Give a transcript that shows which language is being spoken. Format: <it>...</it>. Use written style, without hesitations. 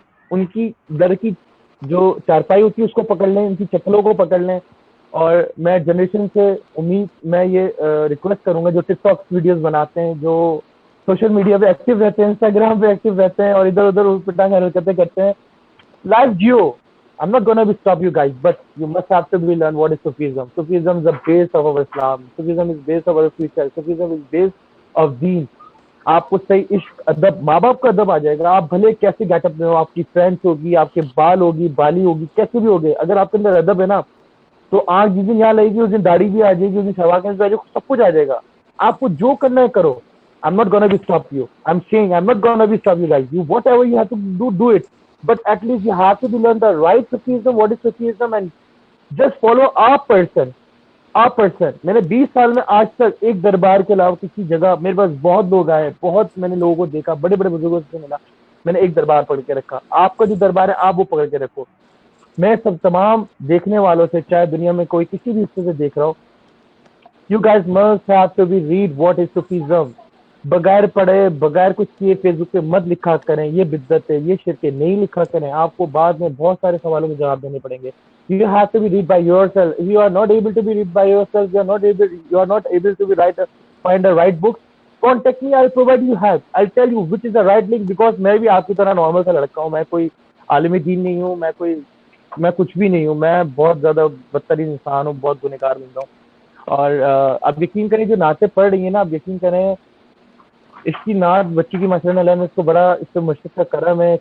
<ur>ان کی در کی جو چارپائی ہوتی ہے اس کو پکڑ لیں, ان کی چپلوں کو پکڑ لیں. اور میں جنریشن سے میں یہ ریکویسٹ کروں گا جو ٹک ٹاک ویڈیوز بناتے ہیں, جو سوشل میڈیا پہ ایکٹیو رہتے ہیں, انسٹاگرام پہ ایکٹیو رہتے ہیں اور ادھر ادھر پٹانگ حرکتیں کرتے ہیں, life Jio.</ur> <en>I'm not gonna be stop you guys, but you must have to be learn what is Sufism. Sufism is the base of our Islam. Sufism is base of our future. Sufism is base of deen.</en> <ur>آپ کو صحیح عشق, ادب, ماں باپ کا ادب آ جائے گا. آپ بھلے کیسے گیٹ اپ میں ہو, آپ کی فرینڈس ہوگی, آپ کے بال ہوگی, بالی ہوگی, کیسے بھی ہوگے, اگر آپ کے اندر ادب ہے نا تو آنکھ جس دن یہاں لگے گی اس دن داڑھی بھی آ جائے گی, اس دن شلوار قمیض بھی آ جائے گی, سب کچھ آ جائے گا. آپ کو جو کرنا ہے کرو.</ur> <en>I'm not gonna be stop you. I'm saying I'm not gonna be stop you guys. You whatever you have to do it. But at least you have to learn the right Sufism, what is Sufism, and just follow a person.</en> <ur>میں نے 20 سال میں آج تک ایک دربار کے علاوہ کسی جگہ, میرے پاس بہت لوگ آئے, بہت میں نے لوگوں کو دیکھا, بڑے بڑے بزرگوں سے ملا, میں نے ایک دربار پکڑ کے رکھا. آپ کا جو دربار ہے آپ وہ پکڑ کے رکھو. میں تمام دیکھنے والوں سے, چاہے دنیا میں کوئی کسی بھی حصے سے دیکھ رہا ہو,</ur> <en>you guys must have to be read what is Sufism.</en> <ur>بغیر پڑھے, بغیر کچھ کیے فیس بک پہ مت لکھا کریں یہ بدعت ہے, یہ شرک ہے, نہیں لکھا کریں. آپ کو بعد میں بہت سارے سوالوں کے جواب دینے پڑیں گے.</ur> <en>You have to be read by yourself. If you are not able to be read by yourself, you are not able to be find the right books. Contact me. I'll provide you help. I'll tell you which is the right link, because</en> <ur>میں بھی آپ کی طرح normal سا لڑکا ہوں. میں کوئی عالم دین نہیں ہوں, میں کچھ بھی نہیں ہوں. میں بہت زیادہ بدترین انسان ہوں, بہت گنہگار بندہ ہوں. اور اب یقین کریں جو نعتیں پڑھ رہی ہیں نا, اب یقین کریں اس کی نعت بچی کی ماشاء اللہ میں اس کو بڑا اس سے مشرق کا کرم ہے.</ur>